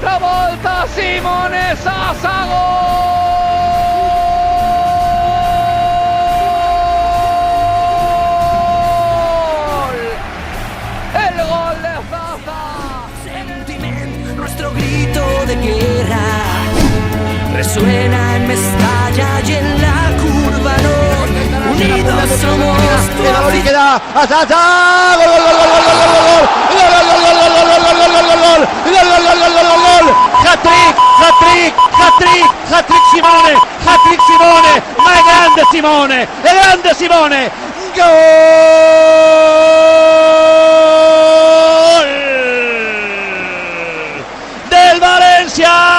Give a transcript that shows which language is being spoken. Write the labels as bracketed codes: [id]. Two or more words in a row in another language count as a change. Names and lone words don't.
[it] volta Simone Sasa, gol. [es] El gol de Sasa. Sentiment, nuestro grito de guerra resuena en Mestalla y en la curva norte. Unidos somos tu balón y queda a Sasa. Gol, gol, gol, gol, gol, gol, gol. [it] Hat-trick Simone, hat-trick Simone, ma è grande Simone, è grande Simone, [es] gol del Valencia.